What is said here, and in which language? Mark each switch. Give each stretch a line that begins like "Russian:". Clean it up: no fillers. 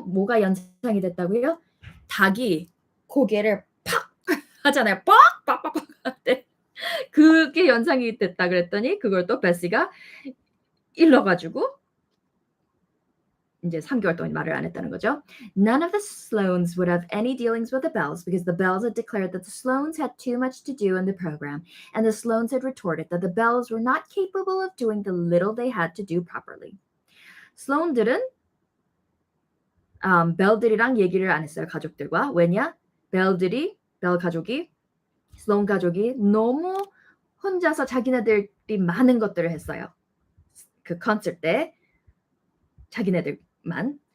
Korean: 뭐가 연상이 됐다고요? 닭이 고개를 팍 하잖아요. 빡빡빡빡 할 그게 연상이 됐다 그랬더니 그걸 또 베시가 일러가지고 이제 3개월 동안 말을 안 했다는 거죠.
English: None of the Sloanes would have any dealings with the Bells because the Bells had declared that the Sloanes had too much to do in the program, and the Sloanes had retorted that the Bells were not capable of doing the little they had to do properly.
Korean: 슬로운들은 벨들이랑 얘기를 안 했어요. 가족들과. 왜냐? 벨 가족이 슬로운 가족이 너무 혼자서 자기네들이 많은 것들을 했어요. 그 콘서트 때 자기네들만.